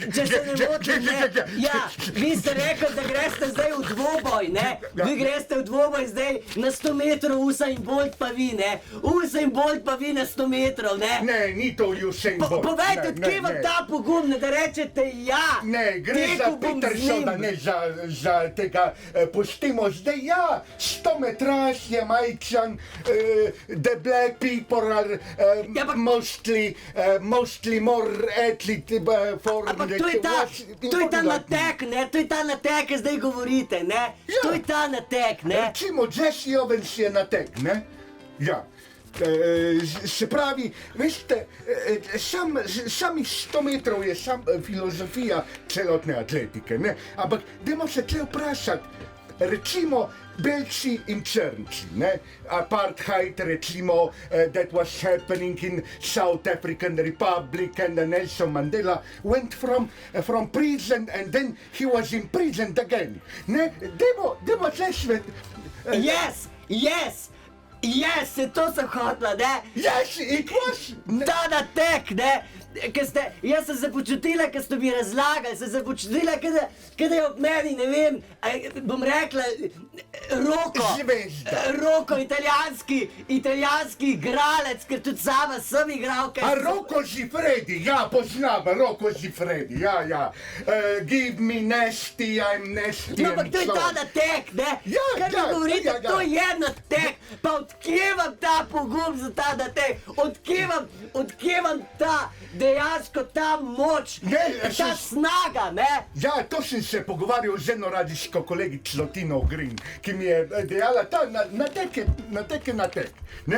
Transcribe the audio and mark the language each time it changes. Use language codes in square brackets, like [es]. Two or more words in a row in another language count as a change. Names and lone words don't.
[sl] Če se ne motim, ne, ja, vi ste rekli, da greste zdaj v dvoboj, ne, vi greste v dvoboj zdaj na 100 metrov, Usain Bolt pa vi, ne, Usain Bolt pa vi na 100 metrov, ne. Ne, ni to Usain Bolt. Povejte, odkje vam ta pogum, da rečete ja. Ne, gre za Petersona, ne za tega, pustimo zdaj, ja, 100 metraž je majčan, [en] the black people are mostly more athlete for... [sl] Ampak to je ta natek, ne, to je ta natek, ki zdaj govorite, ne, to je ta natek, ne. Recimo Jesse Owens je natek, ne, ja. Se pravi, veste, samih 100 metrov je filozofija celotne atletike, ne, ampak dajmo se tle vprašati, recimo belci in črnci, ne, apartheid, recimo, [en] that was happening in South African Republic and Nelson Mandela went from prison and then he was imprisoned again, [sl] ne, dajmo tle svet... Yes, to sem hotla, ne? [en] Yes, it was... [sl] Ta natek, ne? Jaz sem se počutila, ko ste mi razlagali, sem se počutila, kada je ob meni, ne vem, bom rekla, Roko, italijanski igralec, ker tudi sama sem igralka. A Rocco Siffredi, ja, poznam, Rocco Siffredi, ja. [en] Give me nasty, I'm nasty. [sl] No, ampak to je ta natek, ne? Kaj mi govorite, to je natek, pa odkje vam ta pogum za ta natek, odkje vam ta dejansko ta moč, ta snaga, ne? Ja, to sem se pogovarjal z eno radijsko kolegico Tino Green, ki mi je dejala, ta natek je natek, ne?